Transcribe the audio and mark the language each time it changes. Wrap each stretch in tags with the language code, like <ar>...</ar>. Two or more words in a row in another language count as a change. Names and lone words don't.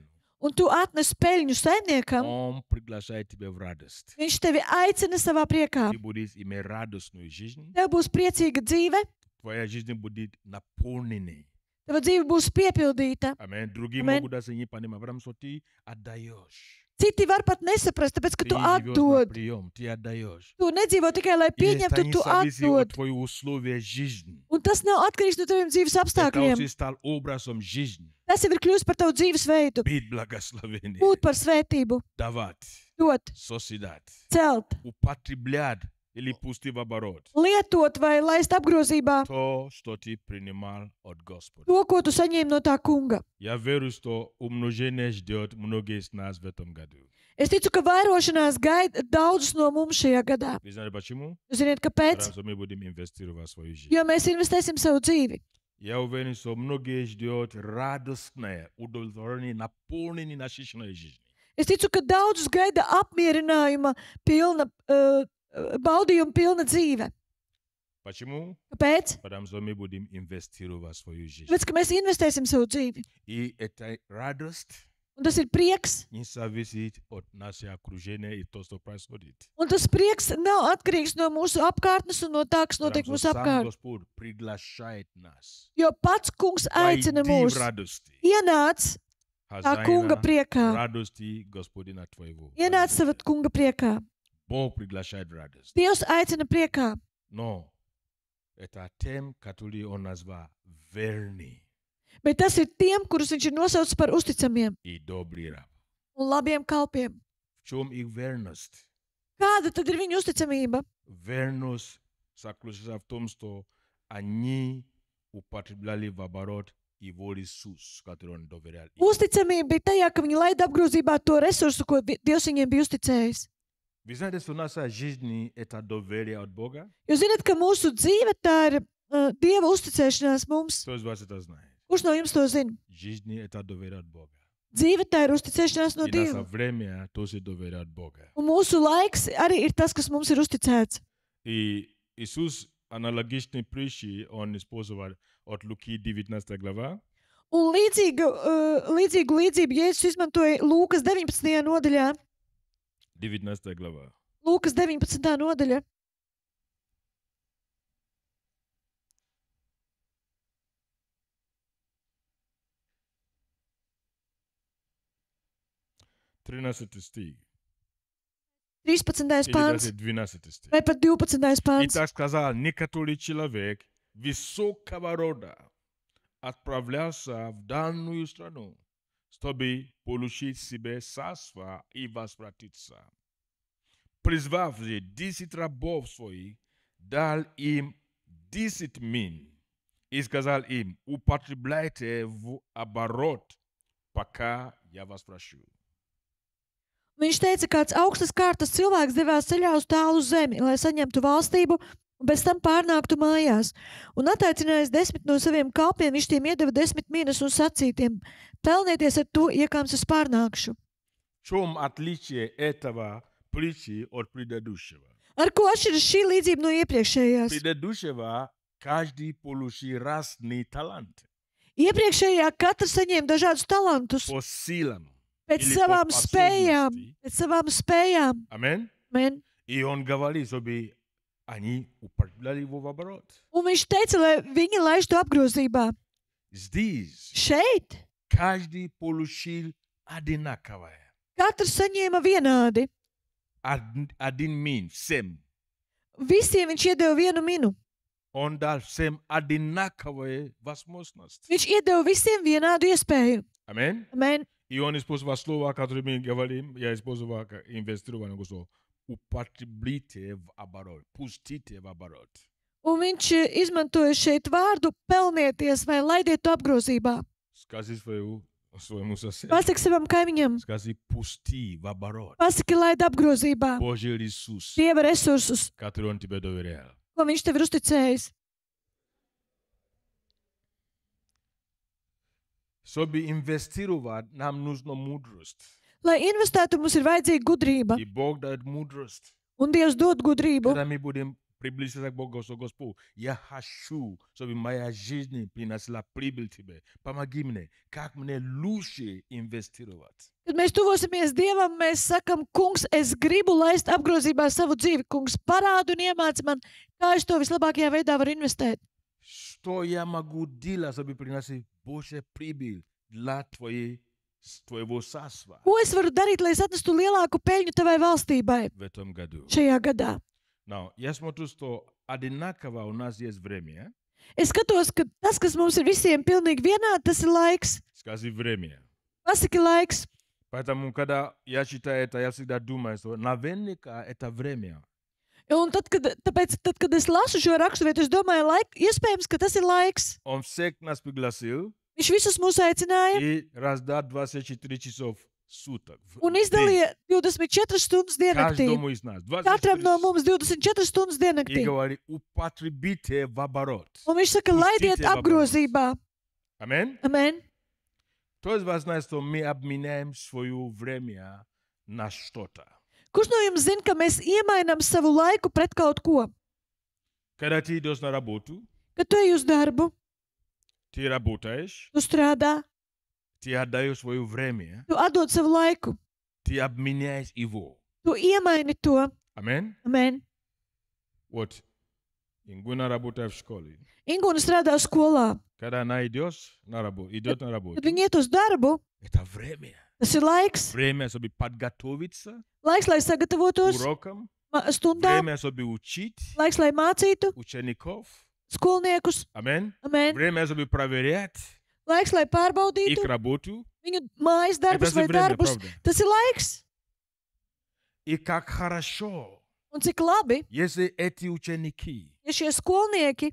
<lv>un tu atnes peļņu saimniekam,</lv> <ru>он приглашает тебя в радость.</ru> <lv>viņš tevi aicina savā priekā.</lv> <ru>Ты будешь иметь радостную жизнь.</ru> <lv>Tev būs priecīga dzīve,</lv> <ru>Твоя жизнь будет наполненной.</ru> <lv>tava dzīve būs piepildīta.</lv> <ru>Аминь. Другие</ru> <lv>Amen.</lv> <ru>могут даже не понимать, потому что ты отдаешь.</ru> <lv>Citi var pat nesaprast, tāpēc, ka</lv> <ru>Ты</ru> <lv>tu</lv> <ru>живешь на</ru> <lv>atdod.</lv> <ru>прием, ты отдаешь.</ru> <lv>Tu nedzīvo tikai, lai</lv> <ru>И это</ru> <lv>pieņemtu,</lv> <ru>не</ru> <lv>tu</lv> <ru>зависит от</ru> <lv>atdod.</lv> <ru>твоих условий жизни.</ru> <lv>Un tas nav atkarīgs no taviem dzīves</lv> <ru>Это</ru> <lv>apstākļiem.</lv> <ru>уже стал образом жизни.</ru> <lv>Tas jau ir kļūst par tavu dzīvesveidu.</lv> <ru>Быть благословением.</ru> <lv>Būt par svētību,</lv> <ru>Давать.</ru> <lv>dot,</lv> <ru>Созидать.</ru> <lv>celt,</lv> <ru>Употреблять или пустить в оборот.</ru> <lv>lietot vai laist apgrozībā</lv> <ru>То, что ты принимал от Господа.</ru> <lv>to, ko tu saņēmi no tā kunga.</lv> <ru>Я верю, что умножение ждет многие из нас в этом году.</ru> <lv>Es ticu, ka vairošanās gaida daudzus no mums šajā gadā.</lv> <ru>Вы знаете почему?</ru> <lv>Jūs zināt, kāpēc?</lv> <ru>Потому что мы будем инвестировать в свою жизнь.</ru> <lv>Jo mēs investēsim savu dzīvi.</lv> <ru>Я уверен, что многие ждет радостное удовлетворение, наполнение насыщенной жизни.</ru> <lv>Es ticu, ka daudzus gaida apmierinājuma pilna, baudījuma pilna dzīve.</lv> <ru>Почему?</ru> <lv>Kāpēc?</lv> <ru>Потому что мы будем инвестировать в свою жизнь.</ru> <lv>Tāpēc, ka mēs investēsim savu dzīvi.</lv> <ru>И эта радость</ru> <lv>Un tas ir prieks.</lv> <ru>не зависит от нашего окружения и то, что происходит.</ru> <lv>Un tas prieks nav atkarīgs no mūsu apkārtnes un no tā, kas notiek</lv> <ru>Потому</ru> <lv>mūsu</lv> <ru>что сам</ru> <lv>apkārt.</lv> <ru>Господь приглашает нас.</ru> <lv>Jo pats kungs aicina</lv> <ru>Войди в</ru> <lv>mūs.</lv> <ru>радости.</ru> <lv>Ienāc tā kunga</lv> <ru>Хозяина</ru> <lv>priekā.</lv> <ru>радости Господина твоего.</ru> <lv>Ienāc savā kunga priekā.</lv> <ru>Бог приглашает в радость.</ru> <lv>Dievs aicina priekā.</lv> <ru>Но это тем, который он назвал верный</ru> <lv>Bet tas ir tiem, kurus viņš ir nosaucis par uzticamiem</lv> <ru>и добрый раб.</ru> <lv>un labiem kalpiem.</lv> <ru>В чем их верность?</ru> <lv>Kāda tad ir viņa uzticamība?</lv> <ru>Верность заключается в том, что они употребляли в оборот его ресурс, который он доверял им.</ru> <lv>Uzticamība bija tajā, ka viņi laida apgrozībā to resursu, ko Dievs viņiem bija uzticējis.</lv> <ru>Вы знаете, что наша жизнь – это доверие от Бога?</ru> <lv>Jūs zināt, ka mūsu dzīve tā ir Dieva uzticēšanās mums.</lv> <ru>Кто из вас это знает?</ru> <lv>Kurš no jums to zina?</lv> <ru>Жизнь – это доверие от Бога.</ru> <lv>Dzīve tā ir uzticēšanās no</lv> <ru>И наше</ru> <lv>Dieva.</lv> <ru>время тоже доверие от Бога.</ru> <lv>Un mūsu laiks arī ir tas, kas mums ir uzticēts.</lv> <ru>И Иисус аналогичный притчи, он использовал от Луки 19 глава.</ru> <lv>Un līdzīgu līdzību Jēzus izmantoja Lūkas 19. nodaļā.</lv> <ru>19 глава.</ru> <lv>Lūkas 19. nodaļa.</lv> <ru>стих. 13. Или</ru> <lv>pāns</lv> <ru>даже 12 стих.</ru> <lv>vai pat 12.</lv> <ru>И</ru> <lv>pāns.</lv> <ru>так сказал некоторый человек высокого рода отправлялся в данную страну, чтобы получить себе царство и возвратиться. Призвав же 10 рабов своих, дал им 10 мин и сказал им: употребляйте в оборот, пока я вас прошу.</ru> <lv>Viņš teica, kāds augstas kārtas cilvēks devās ceļā uz tālu zemi, lai saņemtu valstību un pēc tam pārnāktu mājās. Un attaicinājis 10 no saviem kalpiem, viņš tiem iedeva 10 minas un sacītiem: pelnieties ar to, iekāms es pārnākšu.</lv> <ru>В чем отличие этого притчи от предыдущего?</ru> <lv>Ar ko atšķiras šī līdzība no iepriekšējās?</lv> <ru>Предыдущего каждый получил разный талант</ru> <lv>Iepriekšējā katrs saņēma dažādus talantus</lv> <ru>по силам.</ru> <lv>pēc</lv> <ru>Или</ru> <lv>savām</lv> <ru>по</ru> <lv>spējām.</lv> <ru>способности.</ru> <lv>Pēc savām spējām.</lv> <ru>Amen.</ru> <lv>Amen.</lv> <ru>И он говорит, чтобы они употребляли его в оборот.</ru> <lv>Un viņš teica, lai viņi laiž to apgrozībā.</lv> <ru>Здесь</ru> <lv>Šeit</lv> <ru>каждый получил одинаковое.</ru> <lv>katrs saņēma vienādi.</lv> <ru>Один мин, всем.</ru> <lv>Visiem viņš iedeva vienu minu.</lv> <ru>Он дал всем одинаковые возможности.</ru> <lv>Viņš iedeva visiem vienādu iespēju.</lv> <ru>Amen.</ru> <lv>Amen.</lv> <ru>И он использовал слово, которое мы говорим, я использовал инвестирование. Употребите в оборот, пустите в оборот.</ru> <lv>Un viņš izmantoja šeit vārdu pelnieties vai laidiet to apgrozībā.</lv> <ru>Скажи своему соседу.</ru> <lv>Pasaki savam kaimiņam,</lv> <ru>Скажи, пусти в оборот</ru> <lv>pasaki laid apgrozībā</lv> <ru>Божий ресурс,</ru> <lv>Dieva resursus,</lv> <ru>который он тебе доверял.</ru> <lv>ko viņš tev ir uzticējis.</lv> <ru>Чтобы инвестировать, нам нужна мудрость.</ru> <lv>Lai investētu, mums ir vajadzīga gudrība.</lv> <ru>И Бог дает мудрость.</ru> <lv>Un Dievs dod gudrību.</lv> <ru>Когда мы будем приближаться к Богу, Господь, я хочу, чтобы моя жизнь приносила прибыль тебе. Помоги мне, как мне лучше инвестировать.</ru> <lv>Kad mēs tuvosimies Dievam, mēs sakam, kungs, es gribu laist apgrozībā savu dzīvi. Kungs, parādu un iemāci man, kā es to vislabākajā veidā varu investēt.</lv> <ru>Что я могу делать, чтобы приносить больше прибыль для твоего царства</ru> <lv>Ko es varu darīt, lai es atnestu lielāku peļņu tavai valstībai</lv> <ru>в этом году?</ru> <lv>šajā gadā?</lv> <ru>Now, я смотрю, что одинаково у нас есть время.</ru> <lv>Es skatos, ka tas, kas mums ir visiem pilnīgi vienādi, tas ir laiks.</lv> <ru>Скажи время.</ru> <lv>Pasaki laiks.</lv> <ru>Поэтому, когда я читаю это, я всегда думаю, что наверняка это время.</ru> <lv>Un tad, kad es lasu šo raksturvietu, es domāju, iespējams, ka tas ir laiks.</lv> <ru>Он всех нас пригласил</ru> <lv>Viņš visus mūs aicināja</lv> <ru>и раздал 24 часов в суток.</ru> <lv>un izdalīja 24 stundas diennaktī.</lv> <ru>Каждому из нас.</ru> <lv>Katram no mums 24 stundas</lv> <ru>И</ru> <lv>diennaktī.</lv> <ru>говорит, употребите в оборот.</ru> <lv>Un viņš saka, laidiet</lv> <ru>Pustite</ru> <lv>apgrozībā.</lv> <ru>Amen?</ru> <lv>Amen.</lv> <ru>Кто из вас знает, что мы обменяем свое время на что-то?</ru> <lv>Kurš no jums zina, ka mēs iemainām savu laiku pret kaut ko?</lv> <ru>Когда ты идешь на работу,</ru> <lv>Kad tu ej uz darbu,</lv> <ru>ты работаешь,</ru> <lv>tu strādā,</lv> <ru>ты отдаешь свое время,</ru> <lv>tu atdod savu laiku,</lv> <ru>ты обменяешь его.</ru> <lv>tu iemaini to.</lv> <ru>Amen?</ru> <lv>Amen.</lv> <ru>Вот, Ингуна работает в школе.</ru> <lv>Ingūna strādā skolā.</lv> <ru>Когда она идет на работу,</ru> <lv>Kad viņi iet uz darbu,</lv> <ru>это время.</ru> <lv>tas ir laiks.</lv> <ru>Время, чтобы подготовиться</ru> <lv>Laiks, lai</lv> <ru>к</ru> <lv>sagatavotos</lv> <ru>урокам,</ru> <lv>stundām,</lv> <ru>время, чтобы учить</ru> <lv>laiks, lai mācītu</lv> <ru>учеников.</ru> <lv>skolniekus.</lv> <ru>Amen?</ru> <lv>Amen.</lv> <ru>Время, чтобы проверять</ru> <lv>Laiks, lai</lv> <ru>их</ru> <lv>pārbaudītu</lv> <ru>работу.</ru> <lv>viņu mājas darbus</lv> <ru>Это</ru> <lv>vai</lv> <ru>же время,</ru> <lv>darbus.</lv> <ru>правда?</ru> <lv>Tas ir laiks.</lv> <ru>И как хорошо,</ru> <lv>Un cik labi,</lv> <ru>если эти ученики</ru> <lv>ja šie skolnieki</lv>